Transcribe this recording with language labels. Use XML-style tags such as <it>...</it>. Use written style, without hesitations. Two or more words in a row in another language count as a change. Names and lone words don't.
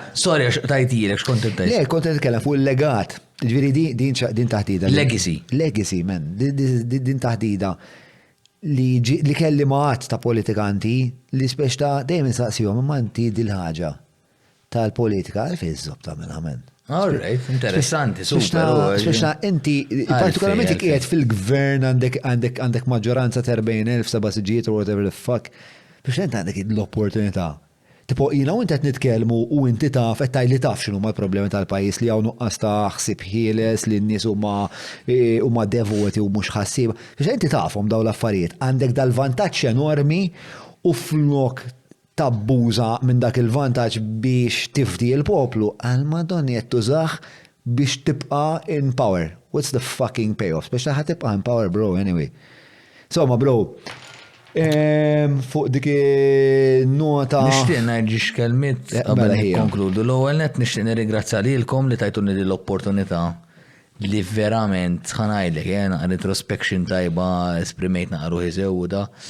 <mt>Sorry, għax tajtilek, x'kont tajt. Le, kont nitkellem fuq il-legat. Ġifieri din taħdida. Legacy.</mt> <en>Legacy, man.</en> <mt>Din taħdida li kelli maħat ta' politikanti li speċta dejjem insaqsihom imma inti dil-ħaġa tal-politika għalfejn żob tagħmilha men.</mt> <en>All right,</en> <mt>interessanti, super. Speċta inti, partikolarment qiegħed fil-gvern għandek maġġoranza 40,000 seba' siġijiet</mt> <en>or whatever the fuck.</en> <mt>Biex inti għandek l-opportunità. Tipo, jina u inti qed nitkellmu u inti taf qed tajli taf x'inhu l-problemi tal-pajjiż li hawn nuqqas ta' ħsieb ħieles li n-nies huma devoti u mhux ħassiba. Biex inti tafhom dawn l-affarijiet. Għandek dal-vantaġġ enormi u flok tabbuża minn dak il-vantaġġ biex tifdi l-poplu għal madonni qed tużah biex tibqa'</mt> <en>in power. What's the fucking payoff?</en> <mt>Biex taħħa tibqa'</mt> <en>in power, bro, anyway.</en> <mt>Insomma, bro, fuq dik nota. Nixtieq ngħid x'kelmiet qabel nikkonkludu. L-ewwel nett nixtieq nirringrazzja lilkom li tajtuni l-opportunità li verament ħanajdlek jena retrospection tajba esprimejt naqru ħiżewda.</mt>